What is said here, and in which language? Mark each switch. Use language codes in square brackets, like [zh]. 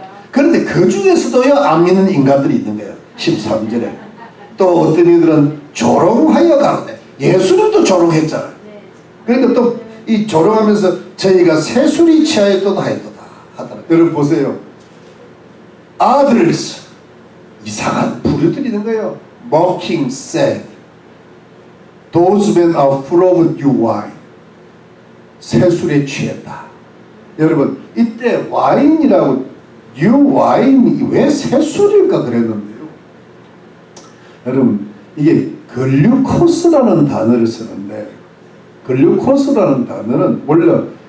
[ko] 그런데 그 중에서도요 안 믿는 인간들이 있는 거예요. 13절에 또 어떤 이들은 조롱하여 가는데 예수님도 조롱했잖아요. 그러니까 또 이 조롱하면서 저희가 새술이 취하였도다 하였도다 하더라. 여러분 보세요. 아들스 이상한 부류들이 있는 거예요. [en] Mocking said, those men are full of new wine. [ko] 새술에 취했다. 여러분 이때 와인이라고 [en] new wine [ko] 이 왜 새술일까 그랬는데요. 여러분 이게 글루코스라는 단어를 쓰는데 글루코스라는 단어는 원래